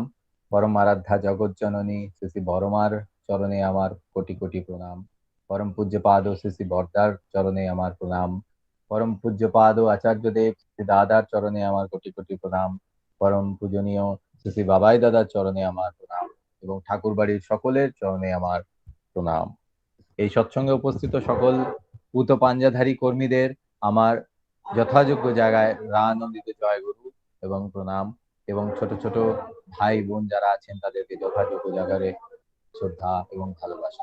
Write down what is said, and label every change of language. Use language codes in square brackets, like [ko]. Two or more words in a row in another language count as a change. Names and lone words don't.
[bn] পরম আরাধ্যা জগৎ জননী শ্রী শ্রী বড়মার চরণে আমার কোটি কোটি প্রণাম। পরম পূজ্যপাদ শ্রী শ্রী বড়দার চরণে আমার প্রণাম। পরম পূজ্যপাদ আচার্য দেব শ্রী দাদার চরণে আমার কোটি কোটি প্রণাম। পরম পূজনীয় শ্রী শ্রী বাবাই দাদার চরণে আমার প্রণাম এবং ঠাকুর বাড়ির সকলের চরণে আমার প্রণাম। এই সৎসঙ্গে উপস্থিত সকল পুত পাঞ্জাধারী কর্মীদের আমার যথাযোগ্য জায়গায় রানন্দিত জয় গুরু এবং প্রণাম, এবং ছোট ছোট ভাই বোন যারা আছেন তাদেরকে যথাযোগ্য জায়গায় শ্রদ্ধা এবং ভালোবাসা।